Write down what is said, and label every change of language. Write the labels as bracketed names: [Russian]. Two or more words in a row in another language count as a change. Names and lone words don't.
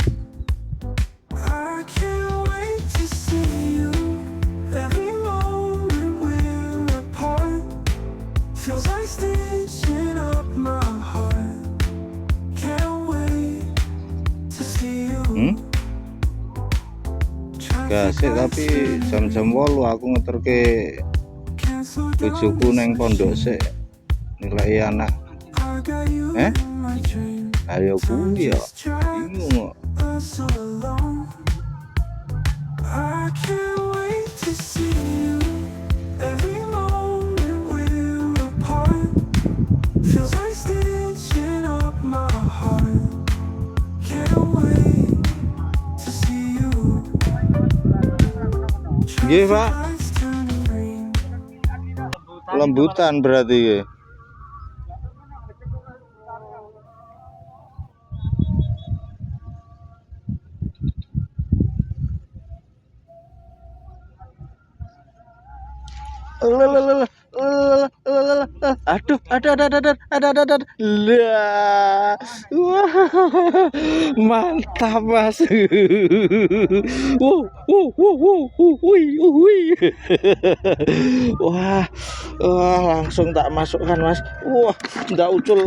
[English] I can't wait to see you. Every moment we're apart feels like stitching up my heart. Can't wait to see you. [Javanese] Gasik tapi jam-jam 8 aku ngeterke bojoku neng pondok sik nilai anak. Ayo kuwi ya. Bingung kok. [English] I can't wait to see you. Every moment we're apart feels like stitching up my heart. Can't wait to see you. [Javanese] Nggih, Pak. Lembutan berarti ya. [Indonesian] Aduh, ada. [Javanese] Lah. Wah. Mantap, Mas. Wah. Wah, langsung tak masukkan, Mas. Wah, ndak ucul.